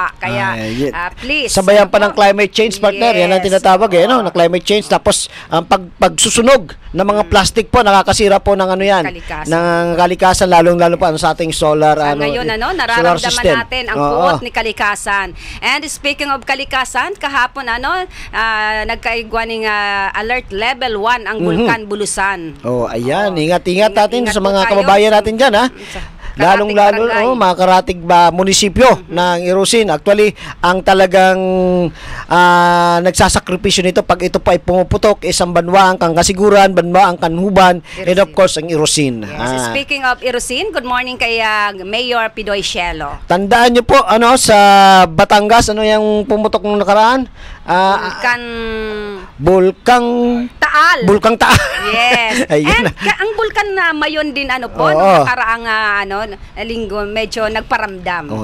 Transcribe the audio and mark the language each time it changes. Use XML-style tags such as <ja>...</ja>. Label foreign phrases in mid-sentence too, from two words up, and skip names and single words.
<tl>Kaya, please. Sabayan pa ng</tl> <en>climate change,</en> <tl>partner. Yes. Yan ang tinatawag, na</tl> <en>climate change.</en> <tl>Tapos, ang pagsusunog ng mga plastic po, nakakasira po ng ng kalikasan, lalong-lalo pa sa ating solar, ngayon, nararamdaman natin ang puot ni kalikasan.</tl> <en>And speaking of</en> <tl>kalikasan, kahapon nagkaigwa ng</tl> <en>alert level 1</en> <tl>ang Bulkan Bulusan. Ayan, ingat-ingat natin sa mga kababayan natin dyan, lalong-lalo mga karatig munisipyo ng Irosin. Actually, ang talagang nagsasakripisyo nito pag ito pa ay pumuputok, isang Banwa ang Kasiguran, Banwa ang Kanhuban, and of course ang Irosin.</tl> <en>Yes. Speaking of Irosin, good morning kay Mayor Pidoy Cielo.</en> <tl>Tandaan niyo po sa Batangas, yung pumutok nung nakaraan? Bulkang Taal. Yes. And ang bulkan na mayon din nakaraang linggo medyo nagparamdam.</tl>